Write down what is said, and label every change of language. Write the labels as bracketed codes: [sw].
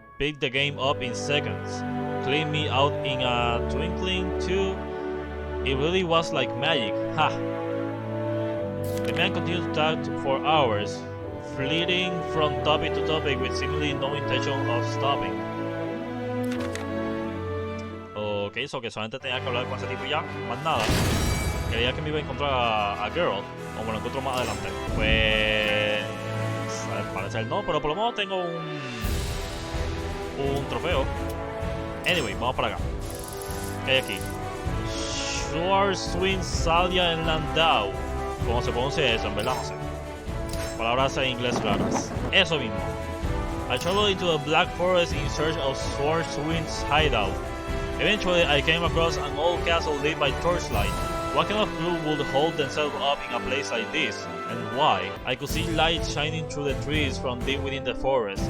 [en] Picked the game up in seconds. Cleaned me out in a twinkling, too. It really was like magic, ha! The man continued to talk for hours, flitting from topic to topic with seemingly no intention of stopping. [es] Ok, so que solamente tenía que hablar con ese tipo y ya, más nada. Creía que me iba a encontrar a Geralt, o me lo encuentro más adelante. Pues... al parecer no, pero por lo menos tengo un trofeo. Anyway, vamos para acá. ¿Qué hay aquí? Schwarzwind, Salia en Landau. ¿Cómo se pronuncia eso? En verdad no sé. Palabras en inglés raras. Eso mismo. [en] I traveled into a black forest in search of Schwarzwind's hideout. Eventually, I came across an old castle lit by torchlight. What kind of crew would hold themselves up in a place like this? And why? I could see light shining through the trees from deep within the forest.